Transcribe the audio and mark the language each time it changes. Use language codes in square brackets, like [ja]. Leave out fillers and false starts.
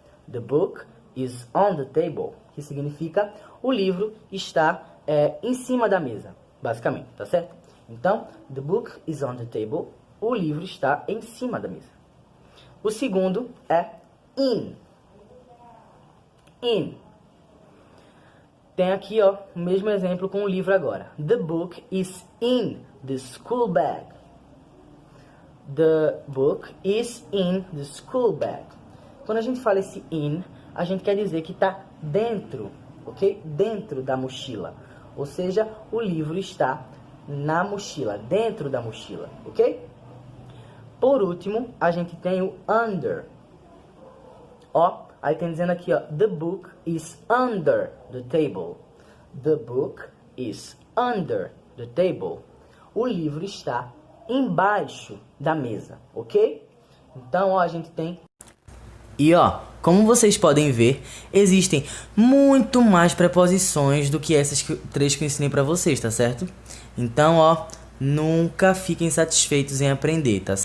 [en] The book is on the table, [pt] que significa o livro está em cima da mesa, basicamente, tá certo? Então, [en] the book is on the table, [pt] o livro está em cima da mesa. O segundo é in. In. Tem aqui, ó, o mesmo exemplo com o livro agora. [en] The book is in the school bag. The book is in the school bag. [pt] Quando a gente fala esse in, a gente quer dizer que está dentro, ok? Dentro da mochila. Ou seja, o livro está na mochila, dentro da mochila, ok? Por último, a gente tem o under. Ó, aí tem dizendo aqui, ó, [en] the book is under the table. The book is under the table. [pt] O livro está embaixo da mesa, ok? Então, ó, a gente tem... E ó, como vocês podem ver, existem muito mais preposições do que essas 3 que eu ensinei pra vocês, tá certo? Então, ó, nunca fiquem satisfeitos em aprender, tá?